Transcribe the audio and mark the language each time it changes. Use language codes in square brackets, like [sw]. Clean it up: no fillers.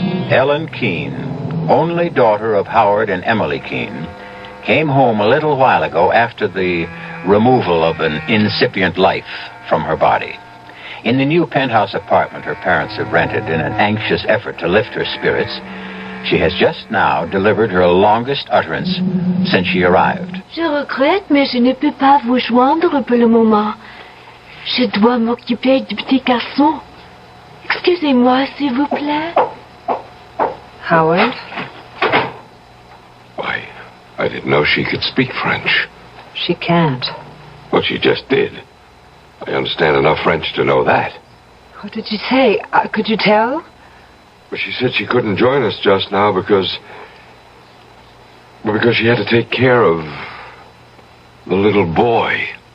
[en] Ellen Keene, only daughter of Howard and Emily Keene, came home a little while ago after the removal of an incipient life from her body. In the new penthouse apartment her parents have rented in an anxious effort to lift her spirits, she has just now delivered her longest utterance since she arrived. [fr] Je regrette, mais je ne peux pas vous joindre pour le moment. Je dois m'occuper du petit garçon. Excusez-moi, s'il vous plaît. [en] Howard? Why, I didn't know she could speak French. She can't. Well, she just did. I understand enough French to know that. What did she say? Could you tell? But she said she couldn't join us just now because she had to take care of the little boy.